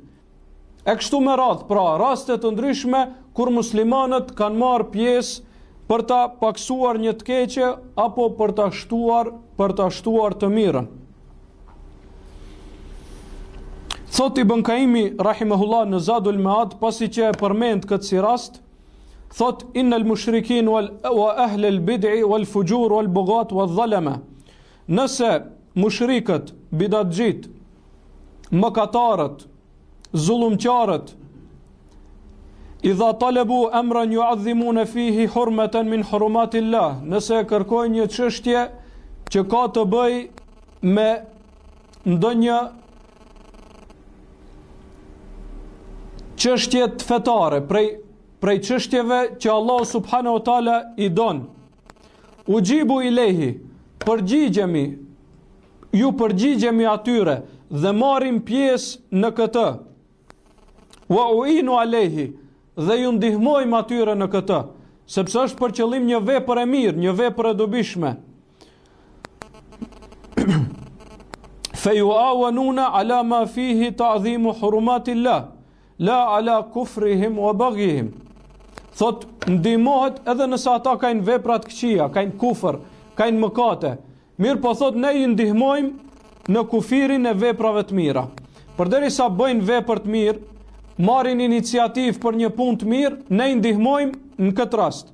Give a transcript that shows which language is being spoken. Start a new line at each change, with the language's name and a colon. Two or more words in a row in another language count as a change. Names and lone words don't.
Albanian: E kështu me radhë, pra raste të ndryshme kur muslimanët kanë marrë pjesë për ta paksuar një të keqe apo për ta shtuar të mirën. Thot Ibn Kaimi rahimahullah në Zadul Maad, pasi që e përmend këtë si rast, thot
Arabic: إن المشركين وأهل البدع والفجور والبغاة والظلمة.
Albanian: Nëse mushrikët, bidatxhit, mëkatarët, zullumqarët,
Arabic: إذا طلبوا أمرا يعظمون فيه حرمة من حرمات الله,
Albanian: nëse kërkojnë një çështje që ka të bëj me ndonjë çështje fetare, prej çështjeve që Allah
Arabic: سبحانه وتعالى
Albanian: i don,
Arabic: نجيب إليه,
Albanian: ju përgjigjemi atyre dhe marrim pjesë në këtë.
Arabic: وأعين عليه,
Albanian: dhe ju ndihmojmë atyre në këtë, sepse është për qëllim një vepër e mirë, një vepër e dobishme.
Arabic: فيعاونون على ما فيه تعظيم حرمات الله لا على كفرهم وبغيهم.
Albanian: Thot, ndihmohet edhe nëse ata kanë veprat këqija, kanë kufër, kanë mëkate. Mirë po thot, ne ju ndihmojmë në kufirin e veprave të mira. Përderisa bëjnë vepër të mirë, marrin iniciativë për një punë të mirë, ne i ndihmojmë në këtë rast.